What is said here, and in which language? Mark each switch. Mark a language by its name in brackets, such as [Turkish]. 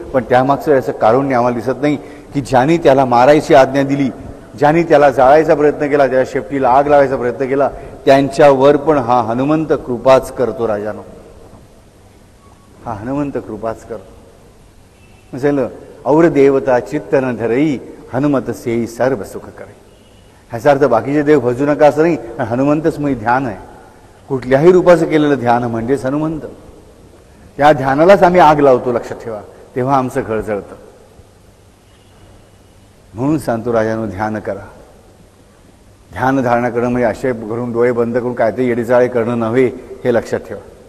[Marathi] पण त्यामागचं याचं कारुण्य आम्हाला दिसत नाही की ज्यांनी त्याला मारायची आज्ञा दिली, ज्यांनी त्याला जाळायचा प्रयत्न केला, त्याच्या शेपटीला आग लावायचा प्रयत्न केला, त्यांच्यावर पण हा हनुमंत कृपाच करतो. राजानो, हा हनुमंत कृपाच करतो. झालं [Awadhi] और देवता चित्त न धरई हनुमत सेई सर्व सुख करे. [Marathi] ह्याचा अर्थ बाकीचे देव भजू नका असं नाही, हनुमंतच म्हणजे ध्यान आहे. कुठल्याही रूपाचं केलेलं ध्यान म्हणजेच हनुमंत. त्या ध्यानालाच आम्ही आग लावतो, लक्षात ठेवा, तेव्हा आमचं घर जळतं. म्हणून सांगतो राजानो, ध्यान करा. ध्यान धारणा करणं म्हणजे असे घरून डोळे बंद करून काहीतरी येडीचाळे करणं नव्हे, हे लक्षात ठेवा.